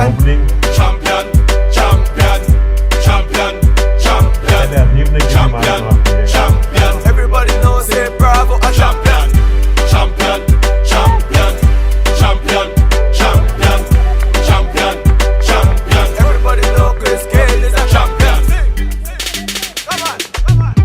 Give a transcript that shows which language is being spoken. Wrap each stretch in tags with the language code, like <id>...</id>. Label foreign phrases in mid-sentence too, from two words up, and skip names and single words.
<en>फील्डिंग। champion, champion, champion, champion,</en> <hi>पहले अजीम ने की</hi> <en>champion,</en> <hi>मारा।</hi> <en>champion. Everybody knows say Bravo a champion, champion, champion, champion, champion, champion, champion. Everybody know Chris Gayle is a champion. Come on, come on.</en>